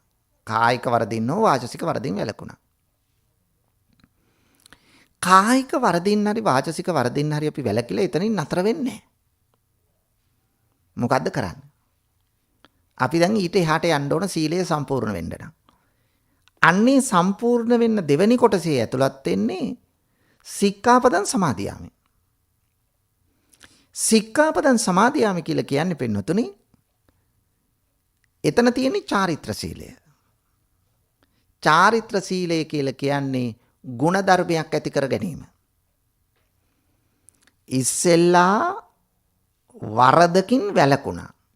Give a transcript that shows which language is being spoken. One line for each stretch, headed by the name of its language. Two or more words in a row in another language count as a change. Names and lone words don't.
Sinhala: කායික වරදින් හෝ වාචසික වරදින් වැළකුණා. කායික වරදින් හරි වාචසික වරදින් හරි අපි වැළකිලා එතනින් නතර වෙන්නේ නැහැ. මොකද්ද කරන්නේ? අපි දැන් ඊට එහාට යන්න ඕන සීලය සම්පූර්ණ වෙන්න නම්. අන්නේ සම්පූර්ණ වෙන්න දෙවෙනි කොටසේ ඇතුළත් වෙන්නේ
Pali: සික්ඛාපදං සමාදියාමි. සික්ඛාපදං සමාදියාමි
Sinhala: කියලා කියන්නේ පින්නතුනි එතන තියෙන චාරිත්‍ර සීලය. චාරිත්‍ර සීලය කියලා කියන්නේ ගුණ ධර්මයක් ඇති කර ගැනීම. ඉස්සෙල්ලා වරදකින් වැළකුණා.